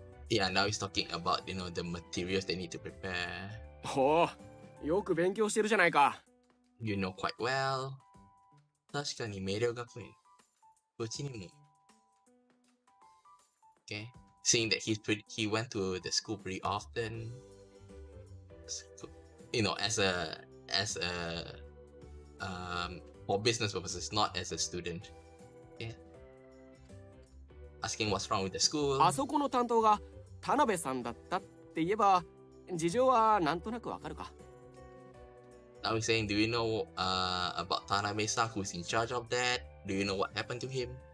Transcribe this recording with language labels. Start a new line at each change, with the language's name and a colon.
English: Yeah, now he's talking about, the materials they need to prepare.
Japanese: ほう、よく勉強してるじゃないか。
English: You know quite well.
Japanese: 確かに明瞭学園。うちにも。
English: Okay. Seeing that he went to the school pretty often. As a for business purposes, not as a student. Okay. Asking what's wrong with the school.
Japanese: あそこの担当が田辺さんだったって言えば、事情はなんとなくわかるか。
English: Now he's saying, do you know about Tanabe-san, who's in charge of that? Do you know what happened to him?